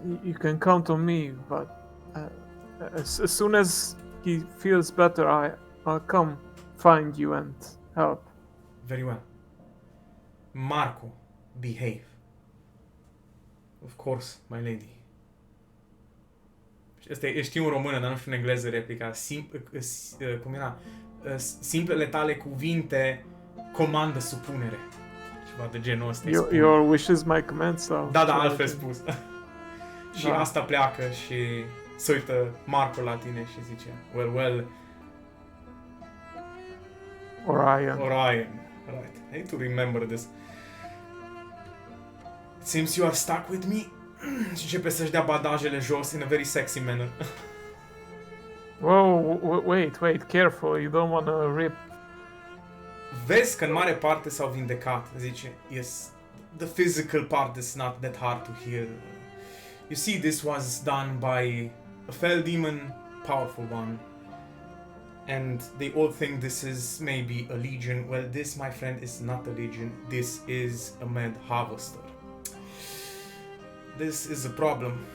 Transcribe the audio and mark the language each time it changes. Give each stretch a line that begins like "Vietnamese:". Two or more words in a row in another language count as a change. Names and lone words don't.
English: You can count on me, but as soon as he feels better, I'll come find you and help. Very well. Marco, behave. Of course, my lady.
Romanian: Știu în română, dar nu știu în engleză replica. Cum era? Simplele tale cuvinte comandă supunere. Ceva de genul ăsta.
English: Your wish is my command,
Romanian: sau? Da, altfel spus. Și Da. asta pleacă și se uită Marco la tine și zice,
English: well, Orion. Right. I need to remember this. It seems you are stuck with me.
Romanian: Și începe să-și dea bandajele jos
English: in a very sexy manner. Whoa, wait, careful, you don't wanna rip.
Romanian: Vezi că în mare parte s-au vindecat. Zice,
English: yes, the physical part is not that hard to hear. You see, this was done by a fell demon, powerful one. And they all think this is maybe a legion. Well, this, my friend, is not a legion. This is a mad harvester. This is a problem.